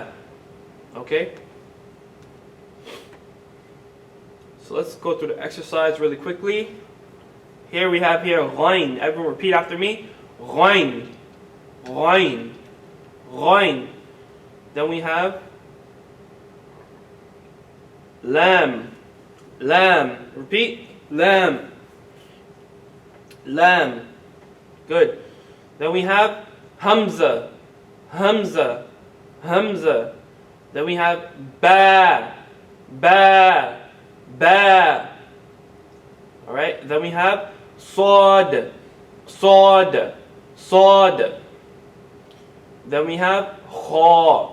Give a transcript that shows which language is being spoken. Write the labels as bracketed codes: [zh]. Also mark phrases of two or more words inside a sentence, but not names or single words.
[en] Okay? So let's go through the exercise really quickly. Here we have here ghain. Everyone repeat after me. Ghain. Ghain. Ghain. Then we have lam. Lam. Repeat. Lam. Lam. Good. Then we have hamza. Hamza. Hamza. Then we have ba. Ba. Ba. Alright, then we have sod. Sod. Sod. Then we have kha.